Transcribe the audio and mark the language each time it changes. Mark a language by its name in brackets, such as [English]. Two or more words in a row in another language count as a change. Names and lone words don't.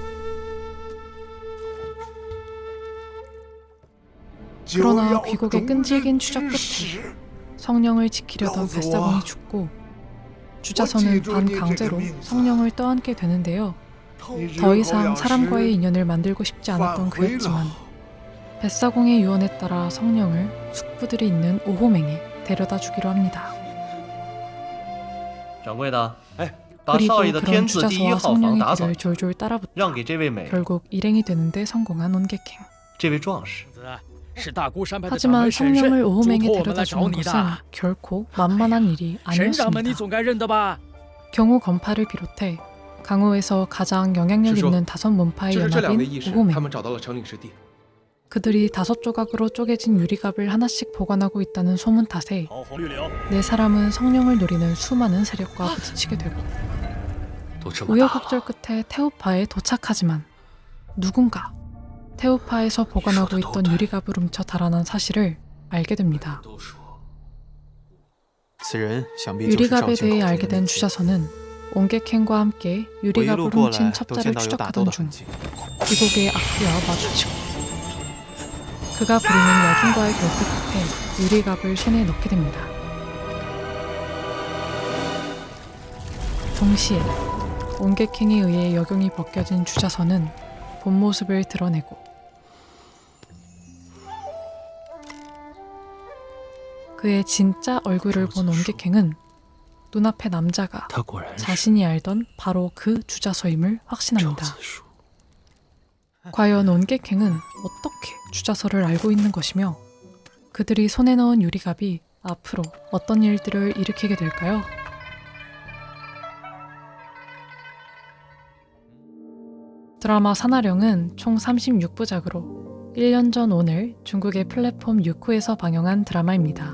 [Korean] 그러나 귀국의 끈질긴 추적 끝에 성령을 지키려던 뱃사공이 죽고 주자소는 반강제로 성령을 떠안게 되는데요. 더 이상 사람과의 인연을 만들고 싶지 않았던 그였지만 뱃사공의 유언에 따라 성령을 숙부들이 있는 오호맹에 데려다 주기로 합니다. [Chinese] 掌柜的，哎，把 [Korean] 그리고 [Chinese] 少爷的 [Korean] 그런 [Chinese] 天字第一 [Korean] 주자소와 [Chinese] 号房 [Korean] 성령의 [Chinese] 打扫， [Korean] 길을 졸졸 따라붙다 [Chinese] 让给这位美人， [Korean] 결국 일행이 되는데 성공한 온객행. [Chinese] 这位壮士。是大孤山派的掌 [Korean] 하지만 [Chinese] 门神 [Korean] 성령을 [Chinese] 圣嘱 [Korean] 오호맹에 [Chinese] 托我们 [Korean] 데려다 [Chinese] 来找 [Korean] 주는 [Chinese] 你 [Korean] 것은 [Chinese] 的。 [Korean] 결코 만만한 일이 [Chinese] 神掌门你 [Korean] 아니었습니다. [Chinese] 总该认得吧？ [Korean] 경호 건파를 비롯해 강호에서 가장 영향력 [Chinese] 师叔， [Korean] 있는 다섯 문파의 [Chinese] 就是这两位 [Korean] 연합인 [Chinese] 义士，他 [Korean] 오호맹. [Chinese] 们找到了成领师弟。 [Korean] 그들이 5조각으로 쪼개진 유리갑을 하나씩 보관하고 있다는 소문 탓에 [Chinese] 桃红绿柳， [Korean] 네 사람은 성령을 노리는 수많은 세력과 부딪히게 되고 [Chinese] 都这么大了， [Korean] 우여곡절 끝에 태우파에 도착하지만 누군가 태우파에서 보관하고 있던 유리갑을 훔쳐 달아난 사실을 알게 됩니다. [Chinese] 都说此人想必就是赵 [Korean] 유리갑에 [Chinese] 进 [Korean] 대해 [Chinese] 口 [Korean] 알게 [Chinese] 的 [Korean] 된 [Chinese] 人。 [Korean] 주자소는 온객행과 함께 [Chinese] 我一路 [Korean] 유리갑을 [Chinese] 过 [Korean] 훔친 [Chinese] 来，都见 [Korean] 첩자를 [Chinese] 到有打斗 [Korean] 추적하던 [Chinese] 的 [Korean] 중 [Chinese] 痕迹。 [Korean] 귀국의 악귀와 마주치고 그가 부리는 야긴과의 결투 끝에 유리갑을 손에 넣게 됩니다. 동시에 온객행에 의해 역용이 벗겨진 주자선은 본 모습을 드러내고 그의 진짜 얼굴을 본 온객행은 눈앞의 남자가 [Chinese] 他果然是 [Korean] 자신이 알던 바로 그 주자서임을 [Chinese] 赵 [Korean] 확신합니다. [Chinese] 子舒。 [Korean] 과연 온객행은 어떻게 주자서를 알고 있는 것이며 그들이 손에 넣은 유리갑이 앞으로 어떤 일들을 일으키게 될까요? 드라마 산하령은 총 36부작으로 1년 전 오늘 중국의 플랫폼 유쿠에서 방영한 드라마입니다.